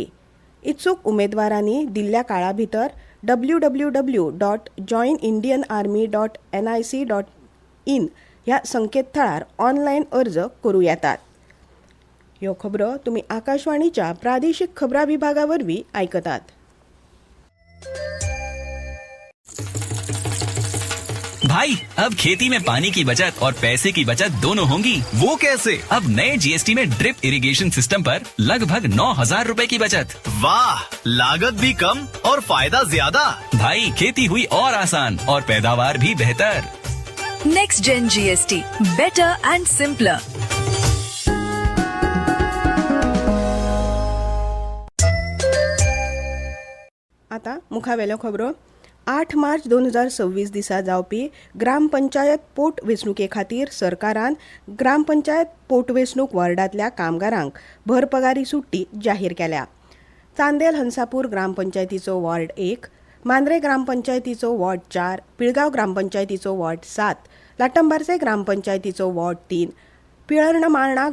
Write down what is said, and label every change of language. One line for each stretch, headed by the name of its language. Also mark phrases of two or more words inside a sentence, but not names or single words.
Konkani: इत्सूक उमेदवारांनी दिल्ल्या काळा भितर www.joinindianarmy.nic.in ह्या संकेतथळार ऑनलायन अर्ज करूं येतात. ह्यो खबरो तुमी आकाशवाणीच्या प्रादेशीक खबरां विभागा वरवीं आयकतात.
Hindi: भाई अब खेती में पानी की बचत और पैसे की बचत दोनों होंगी। वो कैसे? अब नए जीएसटी में
English: drip irrigation system
Hindi: पर लगभग 9,000 रूपए की बचत। वाह, लागत भी कम और फायदा ज्यादा। भाई खेती हुई और आसान और पैदावार भी बेहतर।
English: Next Gen GST, better and simpler.
Konkani: आता मुखावेल्यो खबरो. 8 मार्च 2026 दिसा जावपी ग्रामपंचायत पोटवेंचणुके खातीर सरकारान ग्रामपंचायत पोटवेंचणूक वॉर्डांतल्या कामगारांक भरपगारी सुट्टी जाहीर केल्या. चांदेल हंसापूर ग्रामपंचायतीचो वॉर्ड 1, मांद्रे ग्रामपंचायतीचो वॉर्ड 4, पिळगांव ग्रामपंचायतीचो वॉर्ड 7, लाटंबारसे ग्रामपंचायतीचो वॉर्ड 3, पिळर्णमाळणा